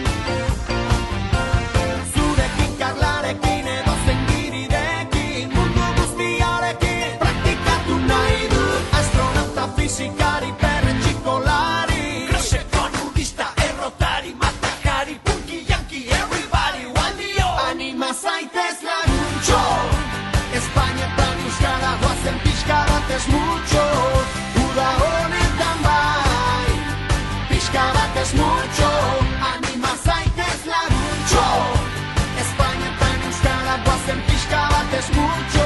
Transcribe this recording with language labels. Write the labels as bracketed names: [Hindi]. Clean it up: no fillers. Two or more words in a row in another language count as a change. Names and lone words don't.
[Basque] Zurekin karlarekin edo zengirirekin, mundu guztiarekin praktikatu nahi dut. Astronauta, fisikari, perretxikolari, klaseko nudista, errotari, matakari, punky, [English] yankee, everybody, one dio. [Basque] Anima zaitez laguntxo, Espainetan euskara goazen pixka batez mutxo. Uda honetan bai, pixka batez mutxo. Anima zaitez laguntxo, Espainetan euskara goazen pixka batez mutxo.